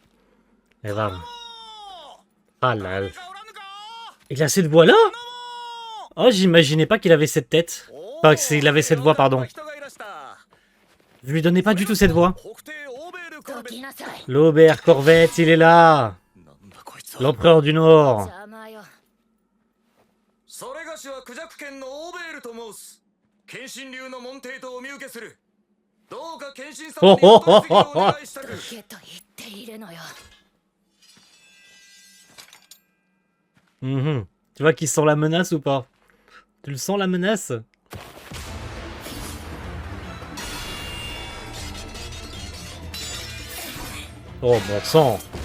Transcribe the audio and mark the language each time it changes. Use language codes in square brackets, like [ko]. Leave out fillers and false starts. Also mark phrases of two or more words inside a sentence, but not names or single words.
[fr] Et bam. Ah là là. Il a cette voix-là? Oh, j'imaginais pas qu'il avait cette tête. Enfin, qu'il avait cette voix, pardon. Je lui donnais pas du tout cette voix. [ja] どきなさい [fr] L'Aubert Corvette, il est là. L'empereur du Nord. [ja] 邪魔よそれがしはクジャク県のオーベールと申す剣心流の門弟とお見受けするどうか剣心様にお取り次ぎをお願いしたくどけと言っているのよ Mhm. [fr] Tu vois qu'il sent la menace ou pas? Tu le sens la menace? Oh bon sang.